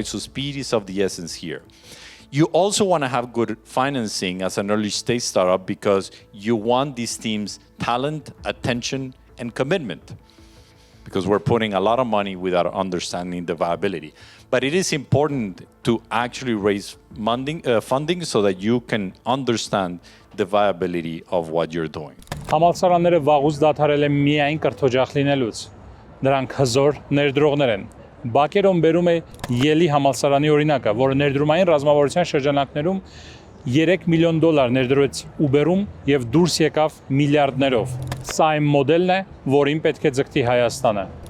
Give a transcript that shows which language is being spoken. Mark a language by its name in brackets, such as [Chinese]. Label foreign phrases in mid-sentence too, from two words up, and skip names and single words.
[English] So speed is of the essence here. You also want to have good financing as an early stage startup because you want these teams talent, attention, and commitment. Because we're putting a lot of money without understanding the viability. But it is important to actually raise funding so that you can understand the viability of what you're doing. [Armenian] Համալսարանները վաղուց դադարել են միայն կրթօջախ լինելուց։ Նրանք հզոր ներդրողներ են։ Բակերոն բերում է Ելի համալսարանի օրինակը, որը ներդրումային ռազմավարության շրջանակներում 3 միլիոն դոլար ներդրեց Uber-ում եւ դուրս եկավ միլիարդներով։ Սա այն մոդելն է, որին պետք է ձգտի Հայաստանը։